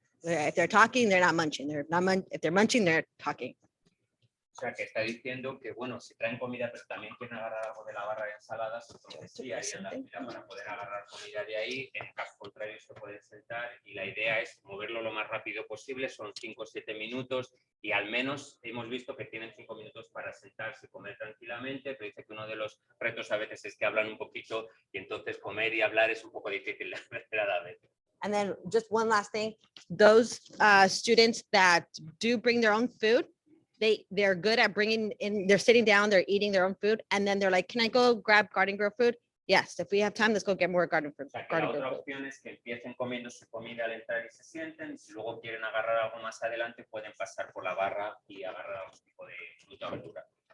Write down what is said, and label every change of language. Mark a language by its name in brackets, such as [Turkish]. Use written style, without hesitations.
[English] If they're talking, they're not munching. If they're munching, they're talking. [Spanish] O sea, que está diciendo que, bueno, si traen comida, pero también quieren agarrar algo de la barra de ensaladas, entonces sí harían la fila para poder agarrar comida de ahí. En caso contrario, se pueden sentar y la idea es moverlo lo más rápido posible. Son 5 o 7 minutos y al menos hemos visto que tienen 5 minutos para sentarse y comer tranquilamente, pero dice que uno de los retos a veces es que hablan un poquito y entonces comer y hablar es un poco difícil a la vez. [English] And then just one last thing, those students that do bring their own food, they're good at bringing in, they're sitting down, they're eating their own food, and then they're like, can I go grab garden girl food? Yes, if we have time, let's go get more garden food. [Spanish] O sea, que la otra opción es que empiecen comiendo su comida al entrar y se sienten, y si luego quieren agarrar algo más adelante, pueden pasar por la barra y agarrar algún tipo de fruta o verdura.